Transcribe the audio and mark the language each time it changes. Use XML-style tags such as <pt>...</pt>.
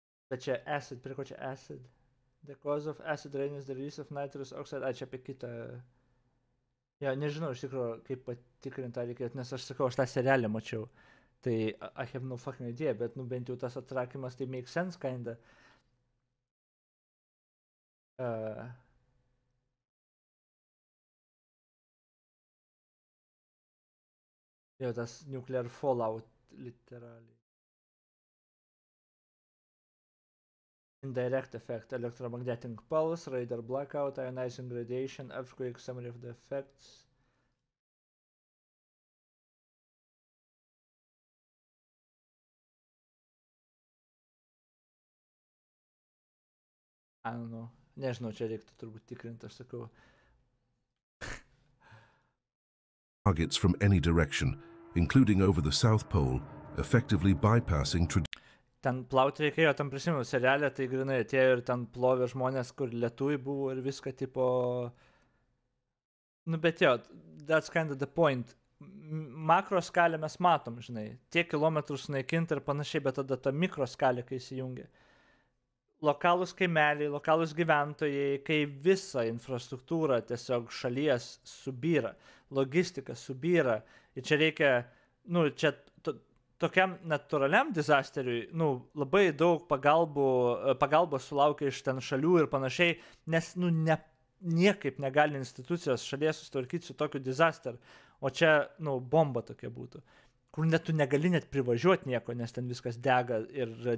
<lt>Bet čia acid, prie ko čia acid?</lt> <en>The cause of acid rain is the release of nitrous oxide.</en> <lt>Čia apie kitą. Ja, nežinau, iš tikrųjų, kaip patikrinti tą reikėtų, nes aš sakau, aš tą serialę mačiau. Tai I have no fucking idea, bet bent jau tas atsakymas, tai makes sense kinda. Jo, tas nuclear fallout, literally.</lt> <en>Indirect effect, electromagnetic pulse, radar blackout, ionizing radiation, earthquake, summary of the effects. I don't know.</en> <lt>Nežinau, čia reiktų turbūt tikrinti, aš sakau.</lt> <en>Targets from any direction, including over the South Pole, effectively bypassing</en> <lt>Ten plauti reikėjo, tam prisimenu serialę, tai grinai atėjo ir ten plovė žmonės, kur lietuvai buvo ir viską tipo...</lt> <en>Bet jo, that's kind of the point.</en> <lt>Makroskalę mes matom, žinai, tiek kilometrų sunaikinti ir panašiai, bet tada ta mikroskalė, kai įsijungia. Lokalūs kaimeliai, lokalūs gyventojai, kai visa infrastruktūra tiesiog šalies subyra, logistika subyra, ir čia reikia, čia tokiam natūraliam disasteriui, labai daug pagalbos sulaukia iš ten šalių ir panašiai, nes, niekaip negali institucijos šalies susitvarkyti su tokiu disaster, o čia, bomba tokia būtų, kur net tu negali net privažiuoti nieko, nes ten viskas dega ir</lt>